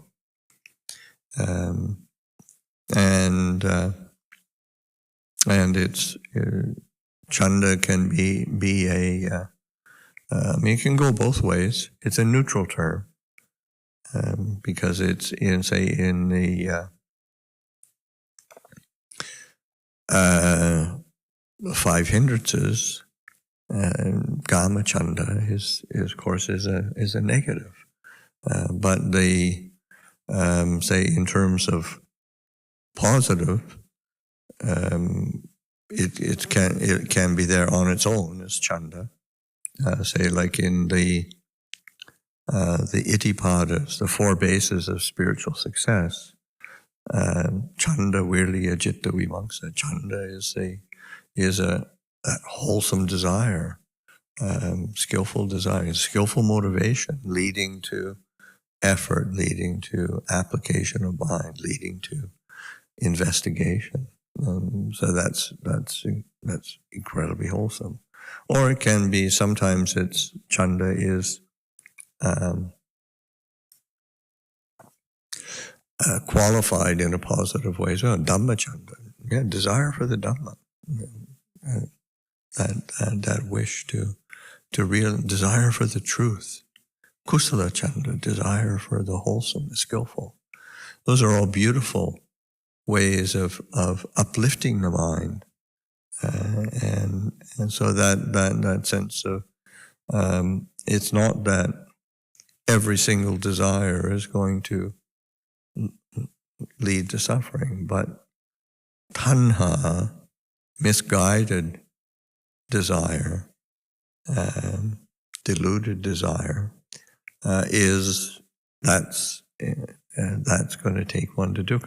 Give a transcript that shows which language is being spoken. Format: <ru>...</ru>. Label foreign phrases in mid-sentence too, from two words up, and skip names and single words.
<en>And it's chanda can be a. I mean, it can go both ways. It's a neutral term because it's in the 5 hindrances.</en> <pi>Kama chanda</pi> <en>is of course is a negative, but the say in terms of positive, it can be there on its own as chanda. Say like in the Itipadas, the 4 bases of spiritual success.</en> <pi>Chanda, virya, citta, vimamsa.</pi> <en>Chanda is a wholesome desire, skillful desire, skillful motivation, leading to effort, leading to application of mind, leading to investigation. So that's incredibly wholesome. Or it can be, sometimes it's chanda is qualified in a positive way.</en> <pi>So Dhamma chanda,</pi> <en>desire for the Dhamma, that wish to real desire for the truth.</en> <pi>Kusala chanda,</pi> <en>desire for the wholesome, the skillful. Those are all beautiful ways of uplifting the mind. And so that sense of it's not that every single desire is going to lead to suffering, but tanha, misguided desire, deluded desire, that's going to take one to dukkha.</en>